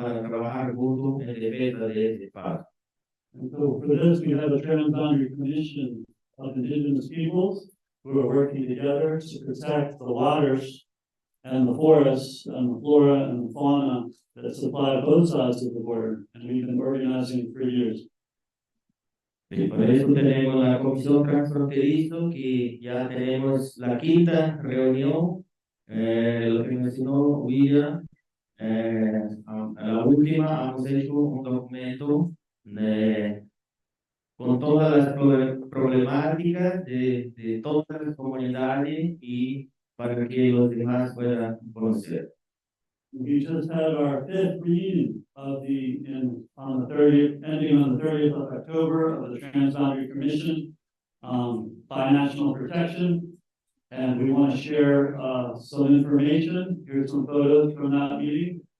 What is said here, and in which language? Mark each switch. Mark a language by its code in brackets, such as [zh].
[es] Para trabajar juntos en defensa de este espacio. [en] And so for this, we have a Trans-Boundary Commission of Indigenous Peoples who are working together to protect the waters and the forests and the flora and the fauna that supply both sides of the border. And we've been organizing for years. [es] Y por eso tenemos la Comisión Transfronterizo, que ya tenemos la quinta reunión, lo que mencionó William. A la última hemos hecho un documento con todas las problemáticas de todas las comunidades y para que los demás puedan conocer. [en] We just had our fifth reading of on the 30th, ending on the 30th of October of the Trans-Boundary Commission Binational Protection. And we want to share some information. Here's some photos from that meeting.